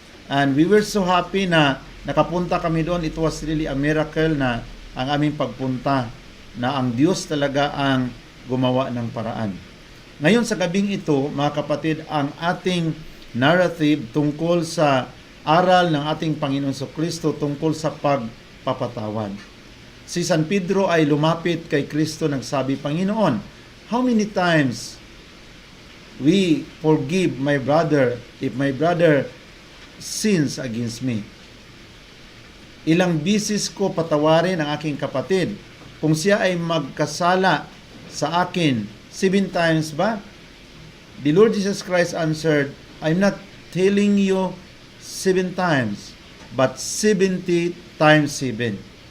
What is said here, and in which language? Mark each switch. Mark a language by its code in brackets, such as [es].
[en] And we were so happy [tl] na nakapunta kami doon. [en] It was really a miracle [tl] na ang aming pagpunta, na ang Diyos talaga ang gumawa ng paraan. Ngayon sa gabing ito, mga kapatid, ang ating narrative tungkol sa aral ng ating Panginoon Kristo tungkol sa pagpapatawad. Si San Pedro ay lumapit kay Kristo, nagsabi, Panginoon, [en] how many times we forgive my brother if my brother sins against me? [tl] Ilang bisis ko patawarin ang aking kapatid kung siya ay magkasala sa akin? [en] 7 times ba? The Lord Jesus Christ answered, I'm not telling you 7 times, but 70 times 7.